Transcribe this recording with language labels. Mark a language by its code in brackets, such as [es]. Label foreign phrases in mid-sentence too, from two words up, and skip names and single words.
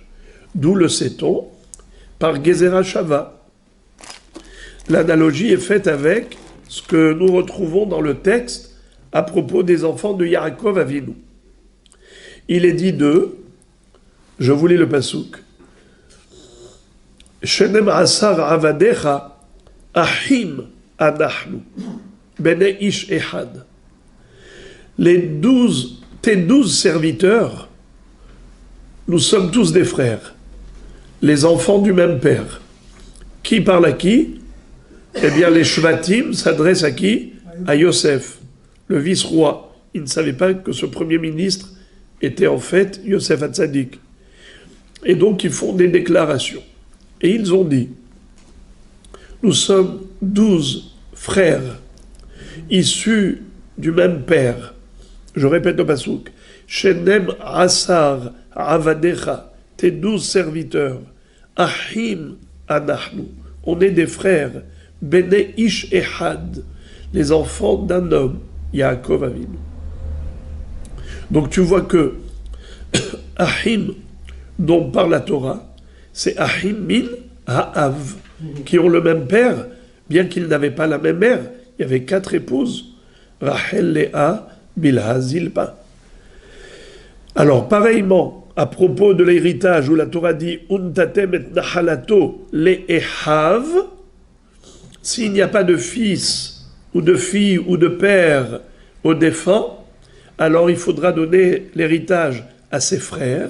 [fr] D'où le sait-on ? Par Gezerah Shava. L'analogie est faite avec ce que nous retrouvons dans le texte à propos des enfants de Yaakov Avinu. Il est dit d'eux, je vous lis le pasouk, [he] שנים עשר עבדיך אחים אנחנו בני איש אחד. [fr] Tes 12 serviteurs, nous sommes tous des frères, les enfants du même père. Qui parle à qui ? Eh bien, les Shvatim s'adressent à qui ? À Yosef, le vice-roi. Ils ne savaient pas que ce premier ministre était en fait Yosef Hatzadik. Et donc, ils font des déclarations. Et ils ont dit, nous sommes 12 frères, issus du même père. Je répète le pasouk. [he] שנים עשר עבדיך, [fr] tes 12 serviteurs. [he] אחים אנחנו, [fr] on est des frères. [he] בני איש אחד, [fr] les enfants d'un homme. Yaakov Avinu. Donc tu vois que Ahim, dont parle la Torah, c'est [he] אחים מן האב, [fr] qui ont le même père, bien qu'ils n'avaient pas la même mère. Il y avait 4 épouses, Rachel, Léa, Bilha, Zilpa. Alors, pareillement, à propos de l'héritage où la Torah dit « [he] ונתתם את נחלתו לאחיו [fr] », s'il n'y a pas de fils ou de fille ou de père au défunt, alors il faudra donner l'héritage à ses frères.